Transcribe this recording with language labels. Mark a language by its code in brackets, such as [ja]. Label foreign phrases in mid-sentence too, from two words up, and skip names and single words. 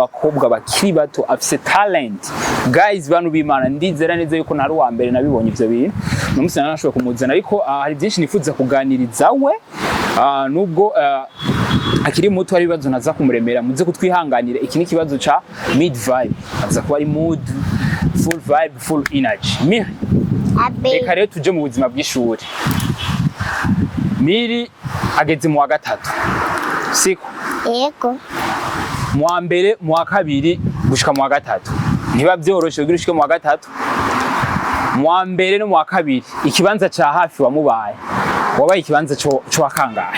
[rn] bakobwa bakiri bato afise talent guys bantu b'Imana ndizera neza yuko nari wa mbere nabibonye ivyo bintu namusana nashoboye kumuzana ariko hari byinshi nifuza kuganiriza we nubwo akiri muto ari bibazo naza kumuremera muze kutwihanganira iki ni kibazo ca [en] mid vibe [rn] aza kuba ari [en] mood full vibe full energy [rn] reka rero tuje mu buzima bw'ishuri Miri ageze mu wa gatatu siko yego mu wa mbere mu wa kabiri gushika mu wa gatatu ntiba byoroshe kugira ushike mu wa gatatu mu wa mbere no mu wa kabiri ikibanza ca hafi wamubaye wabaye ikibanza cyo wakangahe